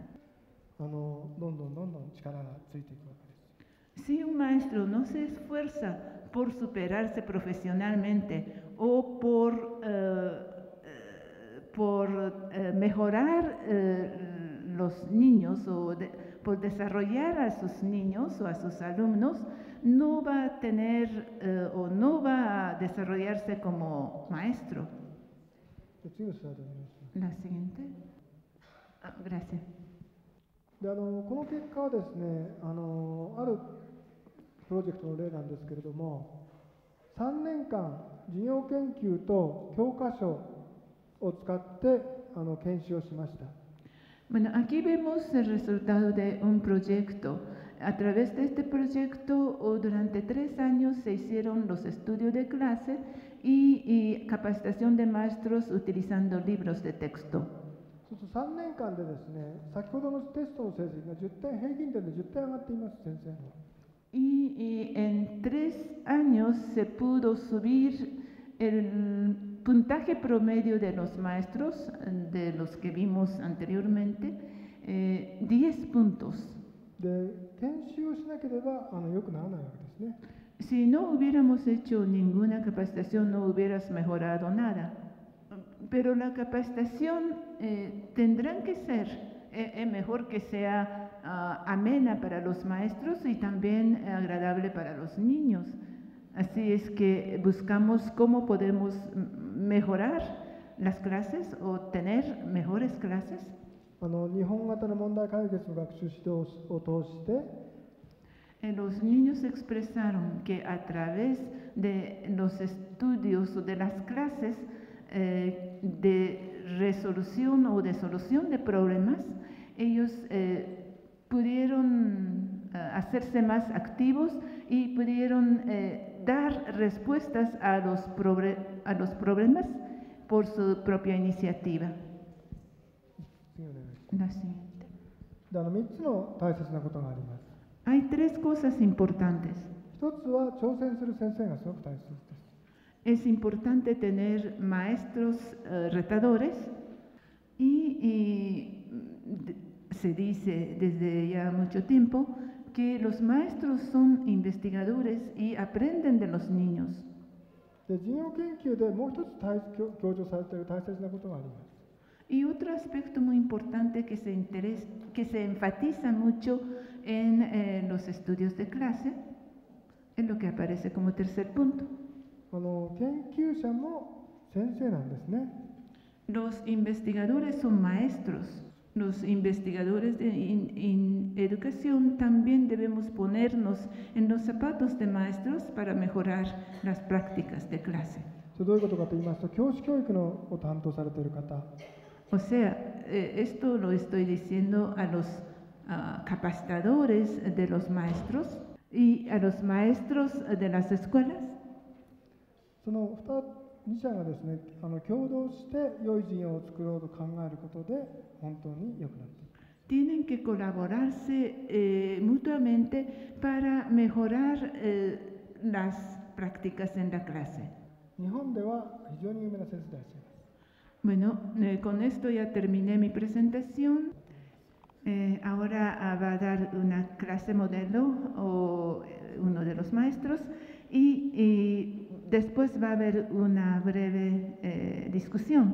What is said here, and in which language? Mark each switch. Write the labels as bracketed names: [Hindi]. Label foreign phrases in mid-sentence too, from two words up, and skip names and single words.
[Spanish] Si un maestro no se esfuerza por superarse profesionalmente o por mejorar los niños o por desarrollar a sus niños o a sus alumnos, no va a tener o no va a desarrollarse como maestro. La siguiente. Gracias. [Japanese] でこの結果はですね、あるプロジェクトの例なんですけれども、3年間事業研究と教科書を使って研修をしました。 [Spanish] Bueno, aquí vemos el resultado de un proyecto. A través de este proyecto, durante 3 años se hicieron los estudios de clase y capacitación de maestros utilizando libros de texto. [Japanese] 3 年間でですね、先ほどのテストの成績が10点、平均点で10点上がっています、先生。 [Spanish] Y en 3 años se pudo subir el puntaje promedio de los maestros, de los que vimos anteriormente, 10 puntos. [Japanese] で、研修をしなければ良くならないわけですね。 [Spanish] Si no hubiéramos hecho ninguna capacitación, no hubieras mejorado nada. Pero la capacitación tendrán que ser mejor que sea amena para los maestros y también agradable para los niños. Así es que buscamos cómo podemos mejorar las clases o tener mejores clases. [Japanese] 日本型の問題解決の学習指導を通して、 [Spanish] los niños expresaron que a través de los estudios o de las clases de resolución o de solución de problemas, ellos pudieron hacerse más activos y pudieron dar respuestas a los problemas por su propia iniciativa. La siguiente. [Japanese] 3 つの大切なことがあります。 [Spanish] Hay 3 cosas importantes. [Japanese] 1 つは挑戦する先生がすごく大切です。 [Spanish] Es importante tener maestros retadores y se dice desde ya mucho tiempo que los maestros son investigadores y aprenden de los niños. [Japanese] で、事業研究でもう一つ強調されている大切なことがあります。 [Spanish] Y otro aspecto muy importante que se enfatiza mucho en los estudios de clase es lo que aparece como tercer punto. [Japanese] 研究者も先生なんですね。 [Spanish] Los investigadores son maestros. Los investigadores en educación también debemos ponernos en los zapatos de maestros para mejorar las prácticas de clase. [Japanese] どういうことかと言いますと、教師教育を担当されている方。 [Spanish] O sea, esto lo estoy diciendo a los capacitadores de los maestros y a los maestros de las escuelas. [Japanese] その2社がですね、共同して良い事業を作ろうと考えることで本当に良くなっていく。 [Spanish] Tienen que colaborarse mutuamente para mejorar las prácticas en la clase. [Japanese] 日本では非常に有名な先生たちです。 [Spanish] Bueno, con esto ya terminé mi presentación. Ahora va a dar una clase modelo o uno de los maestros y después va a haber una breve discusión.